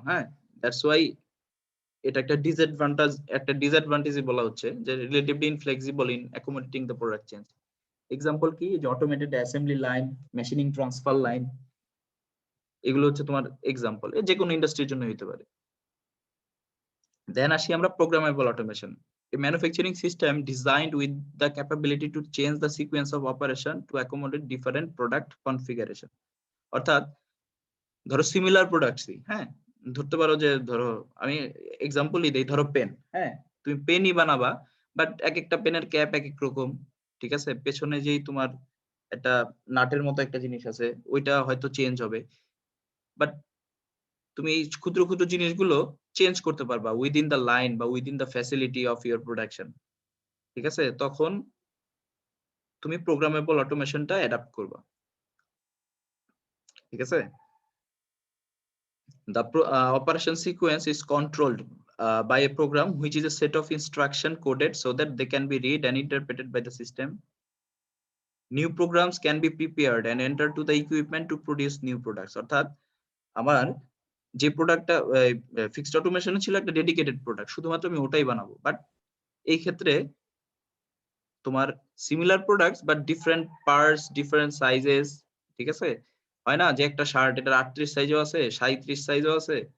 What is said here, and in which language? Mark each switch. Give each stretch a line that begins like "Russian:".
Bangla: হ্যাঁ,
English: that's why
Bangla: এটা একটা ডিসঅ্যাডভান্টেজই বলা হচ্ছে, যে
English: Relatively inflexible in accommodating the product change.
Bangla: Example কি, যে automated assembly line, machining transfer line, এগুলো হচ্ছে তোমার এক্সাম্পল, যে কোনো ইন্ডাস্ট্রির জন্য হতে পারে। দেন আসি আমরা programmable automation,
English: a manufacturing system designed with the capability to change the sequence of operation to accommodate different product configuration।
Bangla: অর্থাৎ ধরো সিমিলার প্রোডাক্টসই, হ্যাঁ, ধরতে পারো যে ধরো আমি এক্সাম্পলই দেই, ধরো পেন, হ্যাঁ, তুমি পেনই বানাবা, বাট এক একটা পেনের ক্যাপ এক এক রকম, ঠিক আছে, পেছনে যেই তোমার একটা নাটের মতো একটা জিনিস আছে, ওইটা হয়তো চেঞ্জ হবে, বাট তুমি এই ক্ষুদ্র ক্ষুদ্র জিনিসগুলো চেঞ্জ করতে পারবা
English: within the line বা within the facility of your production,
Bangla: ঠিক আছে, তখন তুমি প্রোগ্রামেবল অটোমেশনটা অ্যাডাপ্ট করবা, ঠিক আছে।
English: The operation sequence is controlled by a program which is a set of instruction coded so that they can be read and interpreted by the system. New programs can be prepared and entered to the equipment to produce new products।
Bangla: অর্থাৎ আমার যে প্রোডাক্টটা fixed অটোমেশনে ছিল একটা dedicated product, শুধুমাত্র আমি ওটাই বানাবো, বাট এই ক্ষেত্রে তোমার similar products but different parts, different sizes, ঠিক আছে, হয় না যে একটা শার্ট এটার 38 সাইজও আছে, 37 সাইজও আছে,